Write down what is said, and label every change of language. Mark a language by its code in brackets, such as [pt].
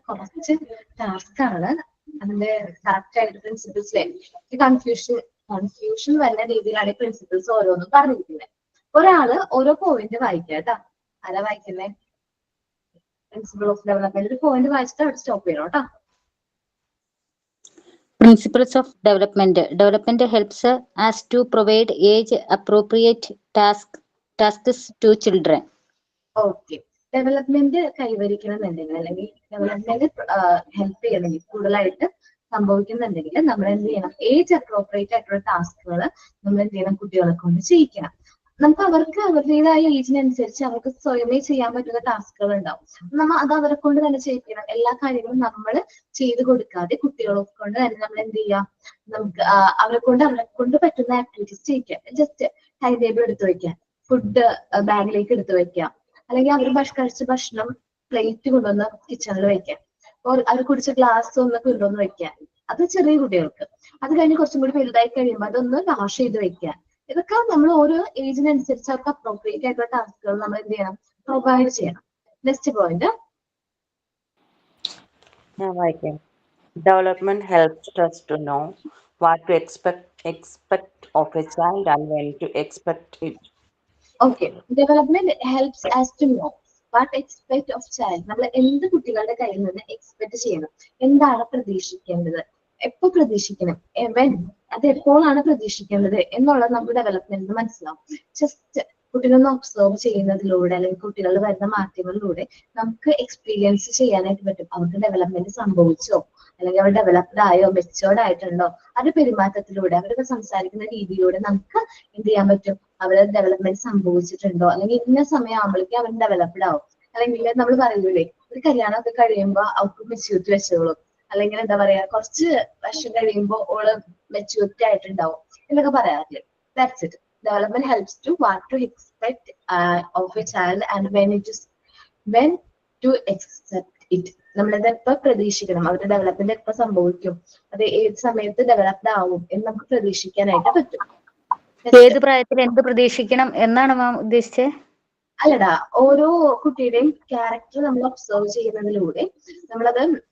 [ml] കുറച്ച് ടാസ്ക് ആണ്, അതിന്റെ കറക്റ്റ് ആയിട്ട് പ്രിൻസിപ്പിൾസിലെ കൺഫ്യൂഷൻ വരുന്ന രീതിയിലാണ് ഈ പ്രിൻസിപ്പിൾസ് ഓരോന്നും പറഞ്ഞിരിക്കുന്നത്. ഒരാള് ഓരോ പോയിന്റ് വായിക്കുക കേട്ടാ. ആരാ വായിക്കുന്നേ? പ്രിൻസിപ്പിൾ ഓഫ് ഡെവലപ്മെന്റ് ഒരു പോയിന്റ് വായിച്ചിട്ട് അവിടെ സ്റ്റോപ്പ് ചെയ്യണം കേട്ടോ. [en] Principles of development. Development helps us to provide age-appropriate tasks to children. [ml] Okay, development കൈവരിക്കണമെന്നുണ്ടെങ്കിൽ അല്ലെങ്കിൽ ഡെവലപ്മെന്റ് ഹെൽപ്പ് ചെയ്യണമെങ്കിൽ, കൂടുതലായിട്ട് സംഭവിക്കുന്നുണ്ടെങ്കിൽ നമ്മൾ എന്ത് ചെയ്യണം? ഏജ് അപ്രോപ്രിയേറ്റ് ആയിട്ടുള്ള ടാസ്കുകൾ നമ്മൾ എന്ത് ചെയ്യണം? കുട്ടികളെ കൊണ്ട് ചെയ്യിക്കണം. നമുക്ക് അവർക്ക് അവരുടേതായ ഏജിനനുസരിച്ച് അവർക്ക് സ്വയമേ ചെയ്യാൻ പറ്റുന്ന ടാസ്കുകൾ ഉണ്ടാവും. നമ്മൾ അത് അവരെ കൊണ്ട് തന്നെ ചെയ്യിക്കണം. എല്ലാ കാര്യങ്ങളും നമ്മൾ ചെയ്ത് കൊടുക്കാതെ കുട്ടികളെ കൊണ്ട് തന്നെ നമ്മൾ എന്ത് ചെയ്യാം? നമുക്ക് അവരെ കൊണ്ട് പറ്റുന്ന ആക്ടിവിറ്റീസ് ചെയ്യിക്കാം. ജസ്റ്റ് ടൈം ടേബിൾ എടുത്തു വെക്കാം, ഫുഡ് ബാഗിലേക്ക് എടുത്തു വെക്കാം, അല്ലെങ്കിൽ അവർ കഴിച്ച ഭക്ഷണം പ്ലേറ്റ് കൊണ്ടുവന്ന് കിച്ചണിൽ വെക്കാം, അവർ കുടിച്ച ഗ്ലാസ് ഒന്ന് കൊണ്ടുവന്ന് വെക്കാം. അത് ചെറിയ കുട്ടികൾക്ക്. അത് കഴിഞ്ഞ് കുറച്ചും കൂടി വലുതായി കഴിയുമ്പോൾ അതൊന്ന് വാഷ് ചെയ്ത് വെക്കാം. ഇതൊക്കെ നമ്മൾ ഓരോ ഏജിനനുസരിച്ച് അവർക്ക് അപ്രോപ്രിയേറ്റ് ആയിട്ടുള്ള ടാസ്കുകൾ നമ്മൾ എന്ത് ചെയ്യണം? പ്രൊവൈഡ് ചെയ്യണം. Next point. [en] Development helps us to know what to expect of a child and when to expect it. Okay, development helps us to know what expect of child. [ml] നമ്മൾ എന്ത് കുട്ടികളുടെ കയ്യിൽ നിന്ന് എക്സ്പെക്ട് ചെയ്യണം, എന്താണ് പ്രതീക്ഷിക്കേണ്ടത്, എപ്പോ പ്രതീക്ഷിക്കണം, അത് എപ്പോഴാണ് പ്രതീക്ഷിക്കേണ്ടത് എന്നുള്ളത് നമുക്ക് ഡെവലപ്മെന്റ് മനസ്സിലാവും. ജസ്റ്റ് കുട്ടികളൊന്ന് ഒബ്സർവ് ചെയ്യുന്നതിലൂടെ അല്ലെങ്കിൽ കുട്ടികളിൽ വരുന്ന മാറ്റങ്ങളിലൂടെ നമുക്ക് എക്സ്പീരിയൻസ് ചെയ്യാനായിട്ട് പറ്റും. അവർക്ക് ഡെവലപ്മെന്റ് സംഭവിച്ചോ, അല്ലെങ്കിൽ അവർ ഡെവലപ്ഡ് ആയോ, മെച്ചോർഡ് ആയിട്ടുണ്ടോ, അവരുടെ പെരുമാറ്റത്തിലൂടെ, അവരുടെ സംസാരിക്കുന്ന രീതിയിലൂടെ നമുക്ക് എന്ത് ചെയ്യാൻ പറ്റും? അവരുടെ ഡെവലപ്മെന്റ് സംഭവിച്ചിട്ടുണ്ടോ, അല്ലെങ്കിൽ ഇന്ന സമയം ആകുമ്പോഴേക്കും അവർ ഡെവലപ്ഡ് ആവും. അല്ലെങ്കിൽ നമ്മൾ പറയൂലേ, ഒരു കല്യാണമൊക്കെ കഴിയുമ്പോൾ അവർക്ക് മെച്യൂരിറ്റി വെച്ചോളും, അല്ലെങ്കിൽ എന്താ പറയാ, കുറച്ച് വർഷം കഴിയുമ്പോൾ ഓള് മെച്യൂരിറ്റി ആയിട്ടുണ്ടാവും എന്നൊക്കെ പറയാറില്ലേ. [en] That's it. Development helps to what to expect of a child and when to accept it. [ml] നമ്മളത് എപ്പോ പ്രതീക്ഷിക്കണം, അവരുടെ ഡെവലപ്മെന്റ് എപ്പോ സംഭവിക്കും, അത് ഏത് സമയത്ത് ഡെവലപ്ഡ് ആവും എന്ന് നമുക്ക് പ്രതീക്ഷിക്കാനായിട്ട് പറ്റും. ഏത് പ്രായത്തിൽ എന്ത് പ്രതീക്ഷിക്കണം എന്നാണ് മാം ഉദ്ദേശിച്ചത്? അല്ലടാ, ഓരോ കുട്ടിയുടെയും ക്യാരക്ടർ നമ്മൾ ഒബ്സർവ് ചെയ്യുന്നതിലൂടെ നമ്മളത്